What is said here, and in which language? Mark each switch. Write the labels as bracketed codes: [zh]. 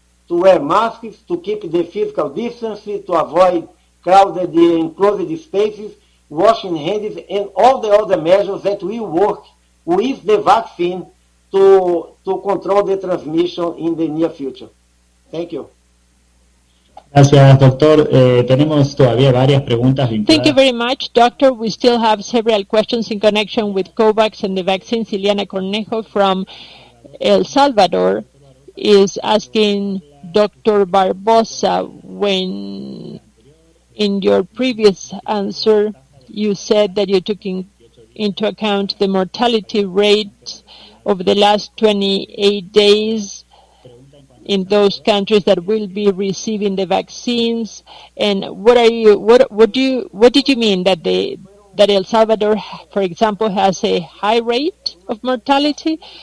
[en] To wear masks, to keep the physical distance, to avoid crowded enclosed spaces, washing hands, and all the other measures that will work with the vaccine to control the transmission in the near future. Thank you. [es] Gracias, doctor. Tenemos todavía varias preguntas vinculadas. [en] Thank you very much, Doctor. We still have several questions in connection with COVAX and the vaccines. Ileana Cornejo from El Salvador is asking Dr. Barbosa, when in your previous answer you said that you took into account the mortality rate over the last 28 days in those countries that will be receiving the vaccines, and what did you mean that El Salvador, for example, has a high rate of mortality?